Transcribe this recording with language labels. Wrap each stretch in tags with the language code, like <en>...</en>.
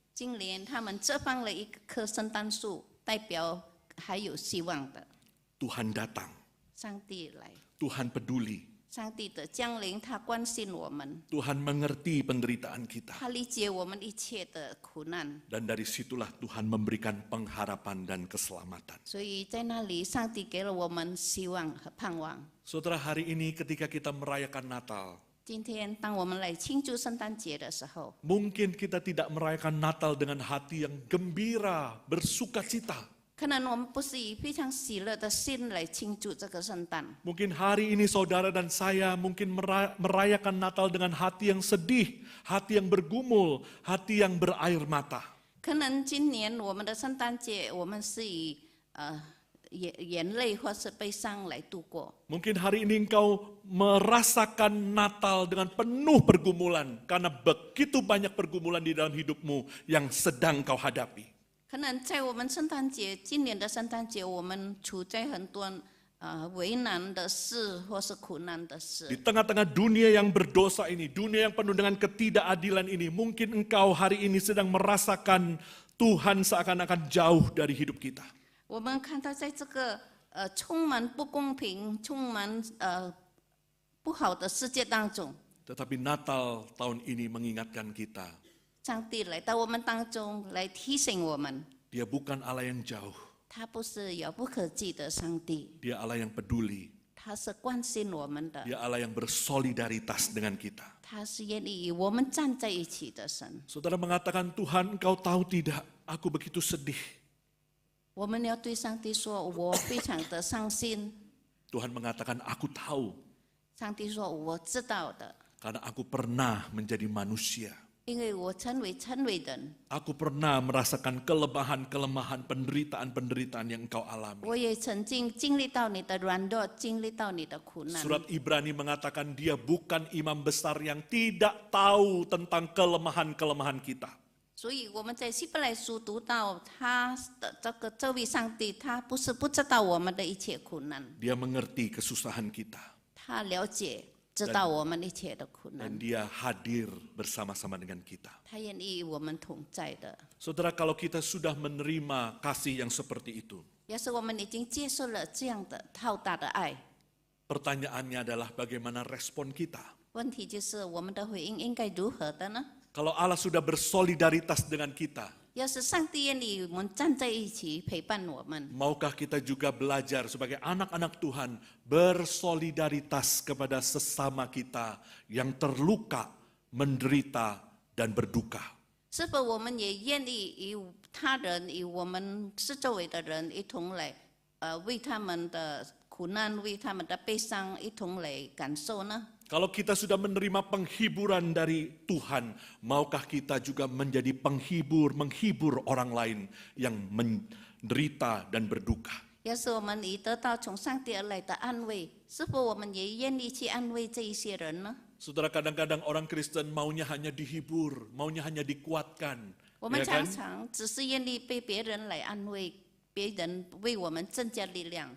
<zh>今年他们这放了一棵圣诞树，代表还有希望的。</zh> <id>Tuhan datang,</id> <zh>上帝来，</zh> <id>Tuhan peduli,</id> <zh>上帝的降临，他关心我们，</zh> <id>Tuhan mengerti penderitaan kita.</id> <zh>他理解我们一切的苦难，</zh> <id>Dan dari situlah Tuhan memberikan pengharapan dan keselamatan.</id> <zh>所以在那里，上帝给了我们希望和盼望。</zh> <id>Saudara, hari ini ketika kita merayakan Natal,</id> <zh>今天，当我们来庆祝圣诞节的时候，</zh> <id>mungkin kita tidak merayakan Natal dengan hati yang gembira, bersuka cita.</id> <zh>可能我们不是以非常喜乐的心来庆祝这个圣诞。</zh> <id>Mungkin hari ini saudara dan saya mungkin merayakan Natal dengan hati yang sedih, hati yang bergumul, hati yang berair mata.</id> <zh>可能今年我们的圣诞节，我们是以眼泪或是悲伤来度过。</zh> <id>Mungkin hari ini engkau merasakan Natal dengan penuh pergumulan karena begitu banyak pergumulan di dalam hidupmu yang sedang kau hadapi.</id> <zh>可能在我们圣诞节，今年的圣诞节，我们处在很多为难的事或是苦难的</zh> <id>Di</id> <zh>事。</zh> <id>tengah-tengah dunia yang berdosa ini, dunia yang penuh dengan ketidakadilan ini, mungkin engkau hari ini sedang merasakan Tuhan seakan-akan jauh dari hidup kita.</id> <zh>我们看到在这个充满不公平、充满不好的世界当中，</zh> <id>Tetapi Natal tahun ini mengingatkan kita,</id> <zh>上帝来到我们当中，来提醒我们，</zh> <id>Dia bukan Allah yang jauh.</id> <zh>他不是遥不可及的上帝，</zh> <id>Dia Allah yang peduli.</id> <zh>他是关心我们的，</zh> <id>Dia Allah yang bersolidaritas dengan kita.</id> <zh>他是愿意与我们站在一起的神。</zh> <id>Saudara mengatakan, Tuhan engkau tahu tidak, aku begitu sedih.</id> <zh>我们要对上帝说：“我非常的伤心。</zh> <id>Tuhan mengatakan, aku tahu. ”</id> <zh>上帝说：“我知道的，</zh> <id>Karena aku pernah menjadi manusia.</id> <zh>因为我成为人，</zh> <id>Aku pernah merasakan kelemahan-kelemahan, penderitaan-penderitaan yang engkau alami.</id> <zh>我也曾经经历到你的软弱，经历到你的苦难。</zh> <id>Surat Ibrani mengatakan dia bukan imam besar yang tidak tahu tentang kelemahan-kelemahan kita.</id> <zh>所以我们在希伯来书读到他的这位上帝，他不是不知道我们的一切苦难，</zh> <id>Dia mengerti kesusahan kita.</id> <zh>他了解知道我们一切的苦难，</zh> <id>Dan dia hadir bersama-sama dengan kita.</id> <zh>他愿意与我们同在的。</zh> <id>Saudara, kalau kita sudah menerima kasih yang seperti itu,</id> <zh>要是我们已经接受了这样的浩大的爱，</zh> <id>pertanyaannya adalah bagaimana respon kita.</id> <zh>问题就是我们的回应应该如何的呢？</zh> <id>Kalau Allah sudah bersolidaritas dengan kita,</id> <zh>要是上帝愿意与我们站在一起陪伴我们，</zh> <id>maukah kita juga belajar sebagai anak-anak Tuhan bersolidaritas kepada sesama kita yang terluka, menderita, dan berduka?</id> <zh>是否我们也愿意与他人、与我们四周围的人一同来，为他们的苦难、为他们的悲伤一同来感受呢？</zh> <id>Kalau kita sudah menerima penghiburan dari Tuhan, maukah kita juga menjadi menghibur orang lain yang menderita dan berduka?</id> <zh>要是我们已得到从上帝而来的安慰，是否我们也愿意去安慰这一些人呢？</zh> <id>Saudara, kadang-kadang orang Kristen maunya hanya dihibur, maunya hanya dikuatkan.</id> <zh>我们</zh> <id>Ya</id> <zh>常</zh> <id>kan?</id> <zh>常只是愿意被别人来安慰，别人为我们增加力量。</zh>